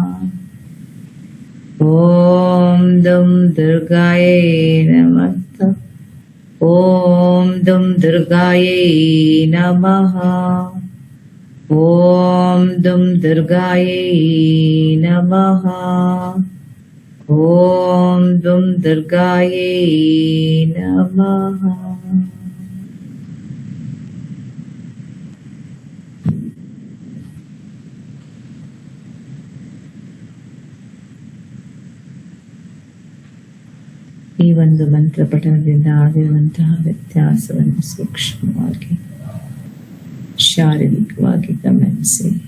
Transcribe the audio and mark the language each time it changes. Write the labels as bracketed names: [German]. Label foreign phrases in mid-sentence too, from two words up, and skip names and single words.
[Sanskrit] ಓಂ ದುಂ ದುರ್ಗಾಯೇ ನಮಃ. ಓಂ ದುಂ ದುರ್ಗಾಯೇ ನಮಃ. ಓಂ ದುಂ ದುರ್ಗಾಯೇ ನಮಃ. ಓಂ ದುಂ ದುರ್ಗಾಯೇ ನಮಃ. [Kannada] ಈ ಒಂದು ಮಂತ್ರ ಪಠಣದಿಂದ ಆಗಿರುವಂತಹ ವ್ಯತ್ಯಾಸವನ್ನು ಸೂಕ್ಷ್ಮವಾಗಿ ಶಾರೀರಿಕವಾಗಿ ಗಮನಿಸಿ.